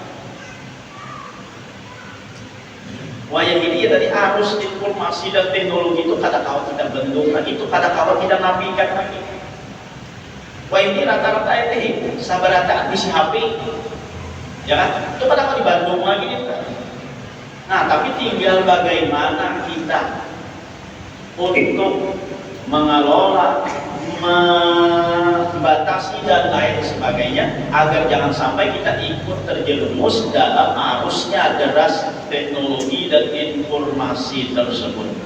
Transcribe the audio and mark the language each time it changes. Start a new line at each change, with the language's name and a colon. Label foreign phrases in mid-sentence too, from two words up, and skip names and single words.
Banjar: Wah yang ini ya tadi arus informasi dan teknologi itu kada kawan kita bendung lagi, itu kada kawan kita nafikan lagi. Wah ini rata-rata itu sabarataan isi HP, ya kan? Itu kada kawan di Bandung lagi nih.
Indonesian: Nah tapi tinggal bagaimana kita untuk mengelola, membatasi dan lain sebagainya agar jangan sampai kita ikut terjerumus dalam arusnya deras teknologi dan informasi tersebut.